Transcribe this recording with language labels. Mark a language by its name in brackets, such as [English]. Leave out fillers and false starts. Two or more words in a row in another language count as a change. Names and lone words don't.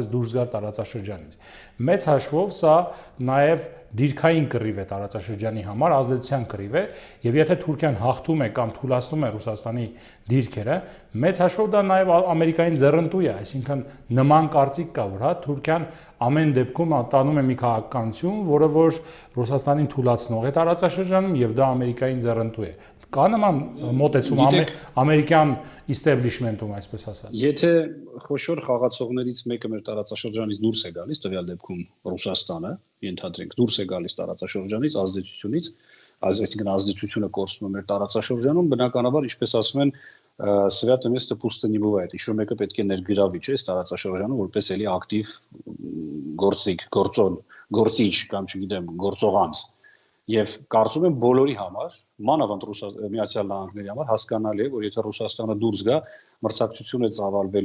[Armenian] դուրս գար տարածաշրջանից։ Մեծ հաշվով սա նաև դիրքային կռիվ է տարածաշրջանի համար, ազդեցության կռիվ է, եւ եթե Թուրքիան հաղթում է կամ թուլացնում է Ռուսաստանի դիրքերը, մեծ հաշվով դա նաև ամերիկային ձեռնտու է, այսինքն նման կարծիք կա, որ հա Թուրքիան ամեն դեպքում տանում է մի քաղաքականություն, որը որ Ռուսաստանին թուլացնող է տարածաշրջանում եւ դա ամերիկային ձեռնտու է։ Կա նման մոտեցում ամերիկյան իստեբլիշմենտում, այսպես ասած։ Եթե խոշոր խաղացողներից մեկը մեր տարածաշրջանից դուրս է գալիս, տվյալ դեպքում Ռուսաստանը, ենթադրենք, դուրս է գալիս տարածաշրջանից, ազդեցությունից, այսինքն ազդեցությունը կորցնում է մեր տարածաշրջանում, բնականաբար, ինչպես ասում են, [Russian] свято место пусто не бывает։ [Armenian] Ինչ-որ մեկը պետք է ներգրավի, չէ՞, տարածաշրջանում, որպես էլի ակտիվ գործիչ կամ չգիտեմ, գործողանց։ Եվ կարծում եմ բոլորի համար, մանավանդ Միացյալ Նահանգների համար հասկանալի է, որ եթե Ռուսաստանը դուրս գա, մրցակցություն է ծավալվելու